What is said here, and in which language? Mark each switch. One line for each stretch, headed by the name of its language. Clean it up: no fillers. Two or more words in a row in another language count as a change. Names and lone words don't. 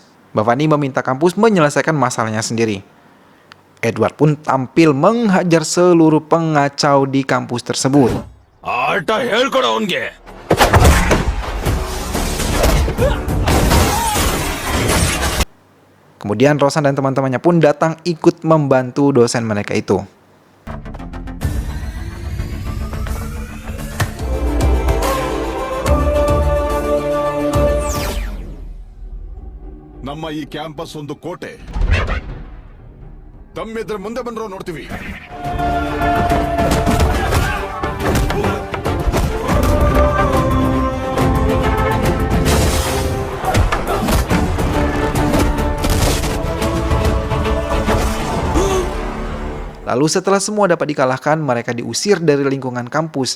Indonesian: Bhavani meminta kampus menyelesaikan masalahnya sendiri. Edward pun tampil menghajar seluruh pengacau di kampus tersebut. Kemudian Rosan dan teman-temannya pun datang ikut membantu dosen mereka itu.
Kannada: ನಮ್ಮ ಈ ಕ್ಯಾಂಪಸ್ ಒಂದು ಕೋಟೆ. ತಮ್ಮಿದ್ರೆ ಮುಂದೆ ಬಂದ್ರೋ ನೋಡ್ತೀವಿ.
Indonesian: Lalu setelah semua dapat dikalahkan, mereka diusir dari lingkungan kampus.